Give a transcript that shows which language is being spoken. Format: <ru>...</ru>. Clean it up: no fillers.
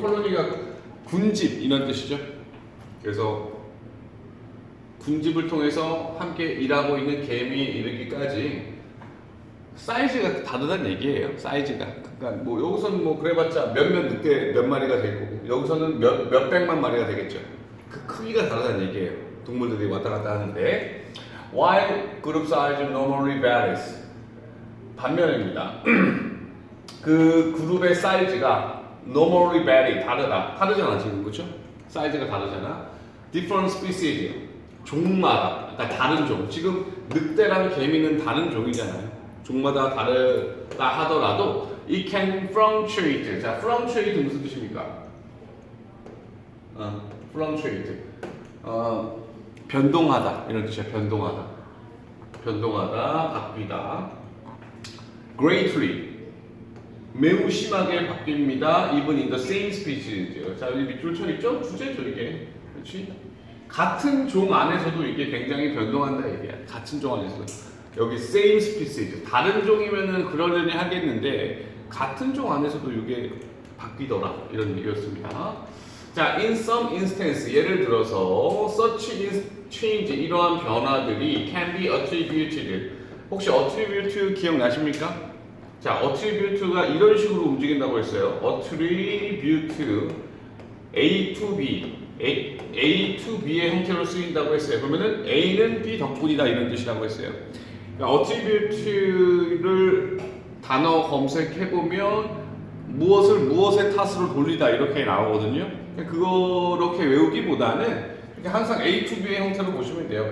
<ko>콜로니가 군집 이런 뜻이죠. 그래서 군집을 통해서 함께 일하고 있는 개미에 이르기까지 사이즈가 다르다는 얘기예요. 사이즈가. 그러니까 뭐 여기서는 뭐 그래봤자 몇몇 늑대 몇 마리가 될 거고 여기서는 몇백만 마리가 되겠죠. 그 크기가 다르다는 얘기예요. 동물들이 왔다 갔다 하는데</ko> <en>while group size normally varies.</en> <ko>반면입니다. 그 그룹의 사이즈가 normally vary 다르잖아 지금 그렇죠? 사이즈가 다르잖아. different species 종마다 그러니까 다른 종. 지금 늑대랑 개미는 다른 종이잖아요. 종마다 다르다 하더라도</ko> <en>it can fluctuate.</en> <ko>자, fluctuate 무슨 뜻입니까? fluctuate. 변동하다 이런 뜻이야. 변동하다, 바뀌다. greatly. 매우 심하게 바뀝니다.</ko> <en>even in the same species.</en> <ko>자, 여기 밑줄 쳐 있죠? 주제죠 이게. 그렇지? 같은 종 안에서도 이게 굉장히 변동한다 얘기야. 같은 종 안에서도. 여기 same species. 다른 종이면은 그러려니 하겠는데 같은 종 안에서도 이게 바뀌더라 이런 얘기였습니다.</ko> <en>자, in some instance</en> <ko>예를 들어서</ko> <en>such change</en> <ko>이러한 변화들이</ko> <en>can be attributed.</en> <ko>혹시 attribute 기억나십니까? 자, attribute가 이런 식으로 움직인다고 했어요. attribute A to B, A to B의 형태로 쓰인다고 했어요. 그러면은 A는 B 덕분이다 이런 뜻이라고 했어요. 그러니까 attribute를 단어 검색해 보면 무엇을 무엇의 탓으로 돌리다 이렇게 나오거든요. 그렇게 외우기보다는 항상 A to B의 형태로 보시면 돼요.</ko>